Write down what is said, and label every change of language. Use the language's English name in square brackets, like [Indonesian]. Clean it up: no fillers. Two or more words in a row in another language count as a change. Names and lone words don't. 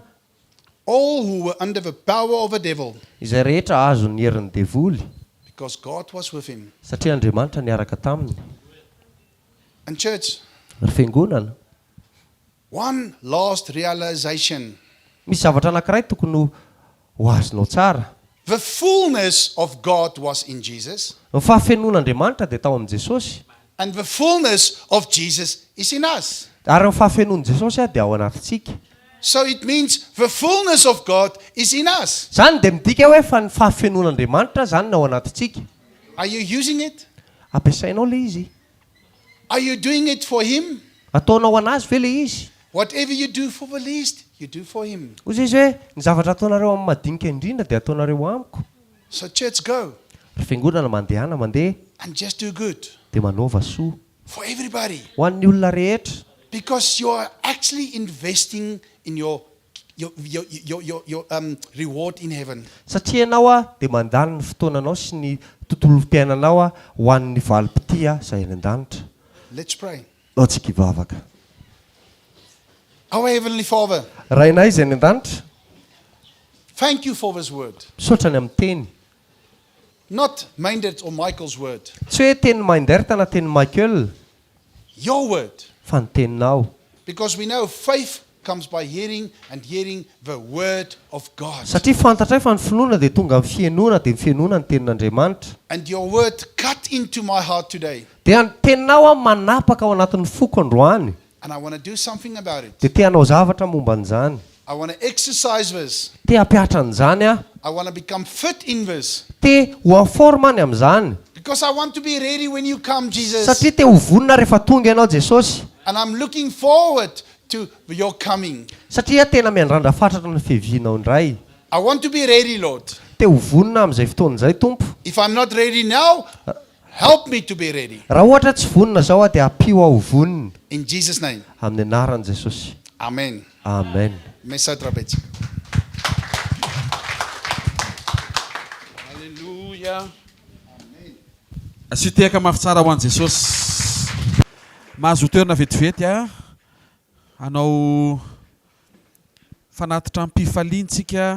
[English] all who were under the power of the devil, [Malagasy] izay rehetra azo ny herin'ny devoly. [English] because God was with him. [Malagasy] Satria Andriamanitra niaraka taminy. [English] And church, [Malagasy] Ry fiangonana. [English] one last realization. [Malagasy] Misy zavatra anankiray tokony ho azonao tsara. [English] The fullness of God was in Jesus, [Malagasy] Ny fahafenon'Andriamanitra dia tao amin'i Jesosy. [English] and the fullness of Jesus is in us. [Malagasy] Ary ny fahafenon'i Jesosy dia ao anatintsika. [English] So it means the fullness of God is in us. [Malagasy] Zany dia midika hoe fa ny fahafenon'Andriamanitra zany no ao anatintsika. [English] Are you using it? [Malagasy] Ampiasainao le izy. [English] Are you doing it for him? [Malagasy] Ataonao anazy ve le izy? [English] Whatever you do for the least, you do for him. [Malagasy] Ozy izy hoe ny zavatra ataonareo amin'ny madinika indrindra dia ataonareo amiko. [English] So church, go [Malagasy] Ry fiangonana mandehana mandeha [English] and just do good [Malagasy] dia manaova soa [English] for everybody, [Malagasy] ho an'ny olona rehetra. [English] because you are actually investing in your reward in heaven. [Malagasy] Satria ianao dia mandany ny fotoananao sy ny tontolo fiainanao ho an'ny valim-pitia izay any an-danitra. [English] Let's pray. [Malagasy] Atsika hivavaka. [English] Our Heavenly Father, [Malagasy] Rainay izay any an-danitra, [English] thank you for this word. [Malagasy] misaotra ny amin'ny teny. [English] Not Myndert or Michael's word. [Malagasy] Tsy hoe teny Myndert na teny Michael, [English] Your word. [Malagasy] fa ny teninao. [English] Because we know faith comes by hearing, and hearing the word of God. [Malagasy] Satria fantatray fa ny finoana dia tonga amin'ny fienoana dia ny fienoana ny tenin'Andriamanitra. [English] And your word cut into my heart today. [Malagasy] Dia ny teninao manapaka ao anatin'ny foko androany. [English] And I want to do something about it. [Malagasy] Dia te hanao zavatra momba an'izany. [English] I want to exercise this. [Malagasy] Te hampiatra an'izany [English] I want to become fit in this. [Malagasy] te ho aformany amin'izany. [English] Because I want to be ready when you come, Jesus. [Malagasy] Satria te ho vonona rehefa tonga ianao Jesosy. [English] And I'm looking forward to your coming. [Malagasy] Satria tena miandrandra fatratra ny fiavianao indray. [English] I want to be ready, Lord. [Malagasy] Te ho vonona amin'izay fotoan'izay Tompo. [English] If I'm not ready now, help me to be ready. [Malagasy] Raha ohatra tsy vonona zao dia ampio aho vonona. [English] In Jesus' name. [Malagasy] Amin'ny anaran'i Jesosy. [English] Amen. [Malagasy] Amen. Mesa trapez. Haleluya. Asiteka mafy tsara ho an'i Jesosy. Mahazo toerana vetivety hanao fanatitra ampifaliantsika.